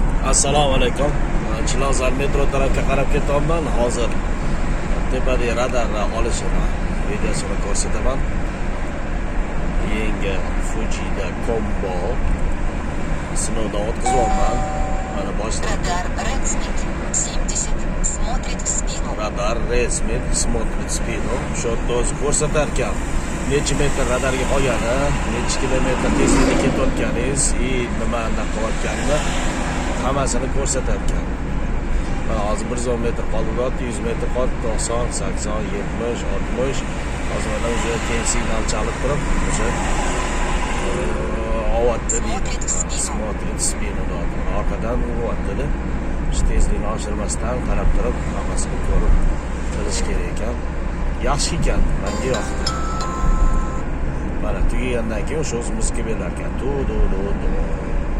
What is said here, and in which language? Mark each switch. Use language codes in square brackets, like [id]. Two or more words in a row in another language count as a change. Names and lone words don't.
[uz] Assalomu alaykum. Chilonzor metro tarafga qarab ketyapman. Hozir tepadagi radarni olishini videosini ko'rsataman. Yangi Fujida Combo sinovdan o'tkazyapman. Mana boshlab. [ru] Радар Redsmith 70 смотрит в спину. Radar Redsmith смотрит в spину. [uz] Shu yerda o'zi ko'rsatar ekan. Necha metr radarga qolgani, necha kilometr tezlikda ketayotganingiz, nima qilayotganini hammasini ko'rsatar ekan. Mana hozir 110 metr qoldi, 100 metr qoldi, 90, 80, 70, 60. Hozir mana o'sha keyin signal chalib turib, o'sha ovatda deydi. [ru] Смотрит в spину. [uz] Orqadan ovatda. Shu tezlikni oshirmasdan qarab turib, hammasini ko'rib qilish kerak ekan. Yaxshi ekan, menga yoqdi. Mana tugagandan keyin o'sha o'zi muzika berar ekan.